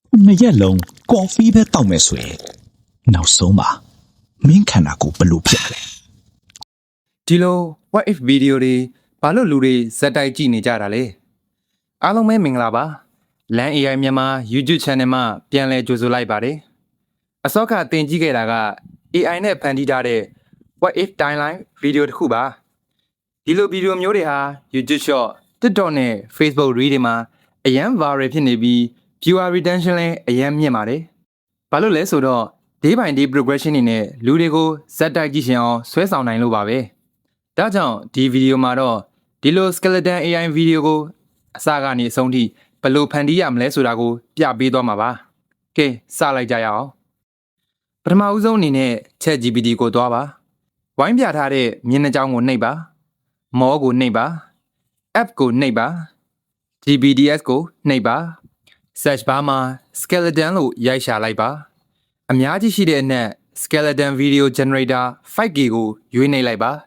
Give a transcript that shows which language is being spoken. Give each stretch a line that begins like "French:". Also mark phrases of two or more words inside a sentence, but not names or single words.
Burmese: နှစ်ရက်လုံးကော်ဖီပဲတောက်မယ်ဆိုရင်နောက်ဆုံးမှာမင်းခန္ဓာကိုယ်ဘယ်လိုဖြစ်မလဲ ဒီလို
English: what if video
Burmese: တွေဘာလို့လူတွေဇက်တိုက်ကြည့်နေကြတာလဲအားလုံးပဲမင်္ဂလာပါလမ်း AI မြန်မာ YouTube channel မှာပြန်လည်ကြိုဆိုလိုက်ပါတယ်အစောကတင်ကြည့်ခဲ့တာက AI နဲ့ဖန်တီးထားတဲ့
English: what if timeline
Burmese: video တစ်ခုပါဒီလိုဗီဒီယိုမျိုးတွေဟာ YouTube Short TikTok နဲ့ Facebook Reel တွေမှာအရန် viral ဖြစ်နေပြီး
English: viewer retention
Burmese: လည်းအရန်မြင့်ပါတယ်ဘာလို့လဲဆိုတော့
English: day by day
Burmese: progression တွေနဲ့လူတွေကိုဇက်တိုက်ကြည့်ရှင်အောင်ဆွဲဆောင်နိုင်လို့ပါပဲဒါကြောင့်ဒီဗီဒီယိုမှာတော့ဒီလို
English: skeleton AI
Burmese: ဗီဒီယိုကိုအစကနေအဆုံးထိဘယ်လိုဖန်တီးရမလဲဆိုတာကိုပြပေးသွားမှာပါကဲစလိုက်ကြရအောင်ပထမဦးဆုံးအနေနဲ့ ChatGPT ကိုသွားပါဝိုင်းပြထားတဲ့မျက်နှာကြောင်းကိုနှိပ်ပါမောကိုနှိပ်ပါ app ကိုနှိပ်ပါ GPTs ကိုနှိပ်ပါ
English: search bar
Burmese: မှာ skeleton လို့ရိုက်ရှာလိုက်ပါအများကြီးရှိတဲ့အနက် skeleton video generator 5K ကိုရွေးနှိပ်လိုက်ပါ